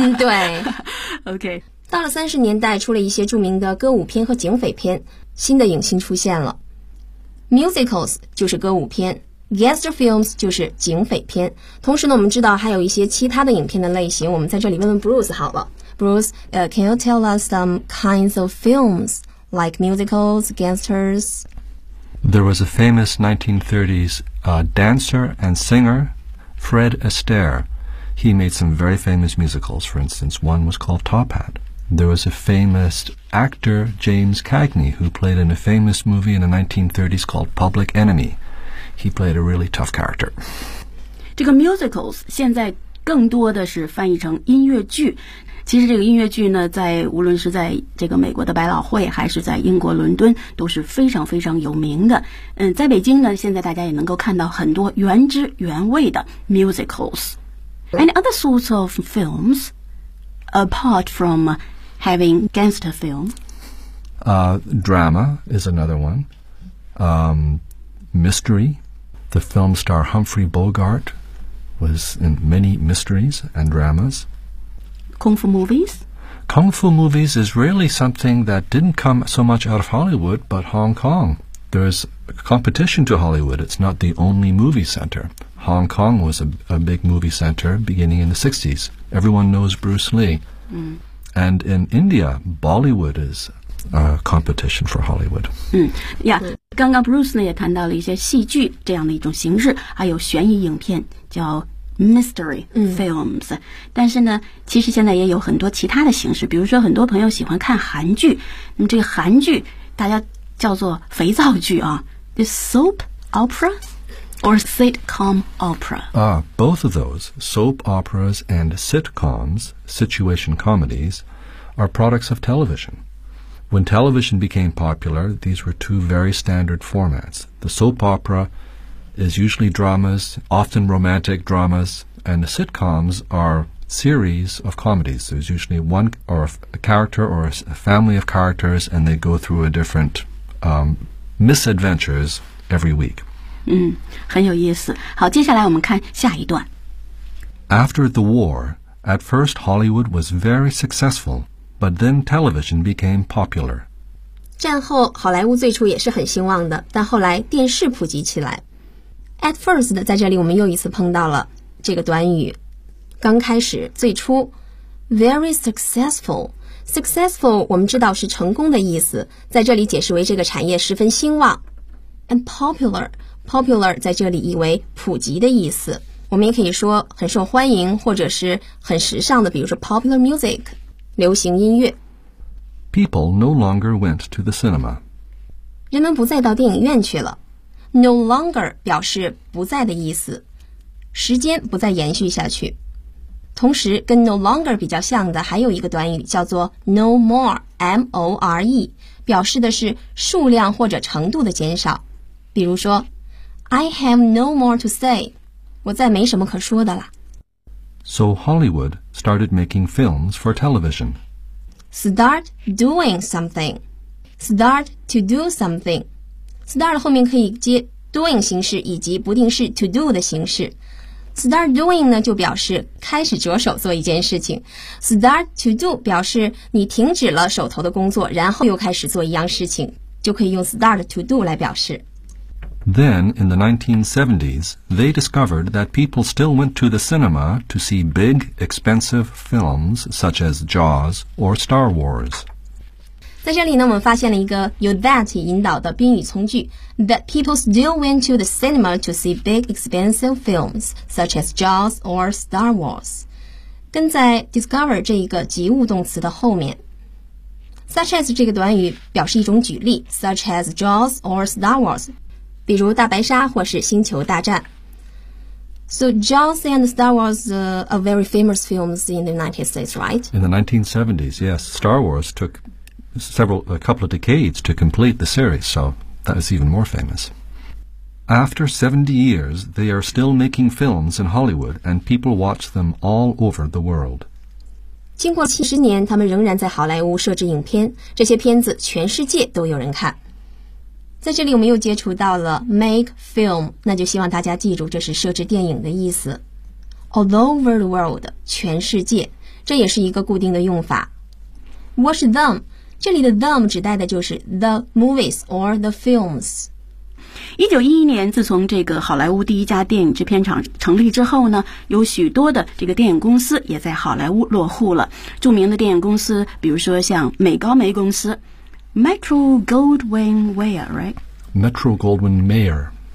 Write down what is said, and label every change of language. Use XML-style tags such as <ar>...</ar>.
<zh>对。 OK，到了30年代，出了一些著名的歌舞片和警匪片，新的影星出现了。 Musicals 就是歌舞片。Gangster films 就是警匪片，同时呢，我们知道还有一些其他的影片的类型。我们在这里问问 Bruce 好了。</zh> <en>Bruce, can you tell us some kinds of films like musicals, gangsters? There was a famous 1930s dancer and singer, Fred Astaire. He made some very famous musicals. For instance, one was called Top Hat. There was a famous actor, James Cagney, who played in a famous movie in the 1930s called Public Enemy. He played a really tough character.</en> <zh>这个 musicals 现在更多的是翻译成音乐剧。其实这个音乐剧呢，在无论是在这个美国的百老汇，还是在英国伦敦，都是非常非常有名的。在北京呢，现在大家也能够看到很多原汁原味的 musicals.</zh> <en>Any other sorts of films? apart from having gangster film? Drama is another one. Mystery. The film star Humphrey Bogart was in many mysteries and dramas. Kung Fu movies? Kung Fu movies is really something that didn't come so much out of Hollywood, but Hong Kong. There's competition to Hollywood. It's not the only movie center. Hong Kong was a big movie center beginning in the 60s. Everyone knows Bruce Lee. Mm. And in India, Bollywood is a competition for Hollywood. Mm.</en> <zh>Yeah, 刚刚 Bruce 呢也谈到了一些戏剧这样的一种形式，还有悬疑影片叫Mystery films、嗯、但是呢其实现在也有很多其他的形式，比如说很多朋友喜欢看韩剧，那么这个韩剧大家叫做肥皂剧啊</zh> <en>The soap opera or sitcom opera、 Both of those, soap operas and sitcoms, situation comedies, are products of television. When television became popular, these were two very standard formats. The soap operais usually dramas, often romantic dramas, and the sitcoms are series of comedies. There's usually one or a character or a family of characters, and they go through a different misadventures every week.</en> <zh>嗯，很有意思。好，接下来我们看下一段。</zh> <en>After the war, at first Hollywood was very successful, but then television became popular.</en> <zh>战后好莱坞最初也是很兴旺的，但后来电视普及起来。 At first, 在这里我们又一次碰到了这个短语。刚开始，最初 ,very successful。 Successful, 我们知道是成功的意思，在这里解释为这个产业十分兴旺。 And popular, popular 在这里意为普及的意思。我们也可以说很受欢迎或者是很时尚的，比如说 popular music, 流行音乐。</zh> <en>People no longer went to the cinema.</en> <zh>人们不再到电影院去了。No longer 表示不再的意思，时间不再延续下去。同时跟 no longer 比较像的还有一个短语叫做 no more, M-O-R-E, 表示的是数量或者程度的减少。比如说</zh> <en>I have no more to say,</en> <zh>我再没什么可说的了。</zh> <en>So Hollywood started making films for television. Start doing something. Start to do something.</en> <zh>Start 后面可以接 doing 形式以及不定式 to do 的形式。 Start doing 呢就表示开始着手做一件事情。 Start to do 表示你停止了手头的工作，然后又开始做一样事情，就可以用 start to do 来表示。</zh> <en>Then in the 1970s, they discovered that people still went to the cinema to see big, expensive films such as Jaws or Star Wars.</en> <zh>在这里呢，我们发现了一个由</zh> <en>that</en> <zh>引导的宾语从句</zh> <en>that people still went to the cinema to see big expensive films such as Jaws or Star Wars</en> <zh>跟在</zh> <en>discover</en> <zh>这一个及物动词的后面</zh> <en>such as</en> <zh>这个短语表示一种举例</zh> <en>such as Jaws or Star Wars</en> <zh>比如大白鲨或是星球大战</zh> <en>So Jaws and Star Wars are very famous films in the United States, right? In the 1970s, yes, Star Wars tooka couple of decades to complete the series, so that is even more famous. After 70 years, they are still making films in Hollywood, and people watch them all over the world.</en> <zh>经过70年，他们仍然在好莱坞设置影片，这些片子全世界都有人看。在这里我们又接触到了 make film, 那就希望大家记住这是设置电影的意思。 All over the world, 全世界，这也是一个固定的用法。 Watch them,这里的 them 指代的就是</zh> <en>the movies or the films。</en> <zh>1911年，自从这个好莱坞第一家电影制片厂成立之后呢，有许多的这个电影公司也在好莱坞落户了。著名的电影公司，比如说像美高梅公司 ，Metro-Goldwyn-Mayer， right？</zh> <en>Metro-Goldwyn-Mayer。</en>